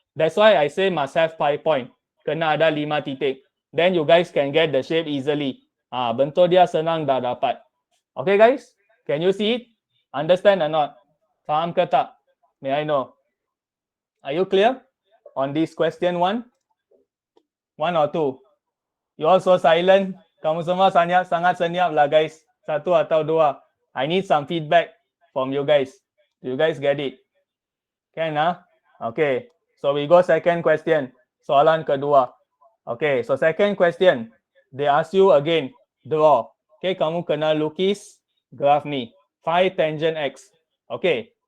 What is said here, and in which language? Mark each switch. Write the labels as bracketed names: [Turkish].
[English] That's why I say must have 5 point. [Malay] Kena ada 5 titik. [English] Then you guys can get the shape easily. [Malay] Bentuk dia senang dah dapat. [English] Okay guys? Can you see it? Understand or not? [Malay] Faham ke tak? [English] May I know? Are you clear on this question 1? 1 or 2? You all so silent. [Malay] Kamu semua sangat senyap lah guys. 1 atau 2. [English] I need some feedback from you guys. Do you guys get it? Can Okay. So we go second question. [Malay] Soalan kedua. [English] Okay. So second question. They ask you again. Draw. Okay. [Malay] Kamu kena lukis graf ni. Phi tangent x. Okay.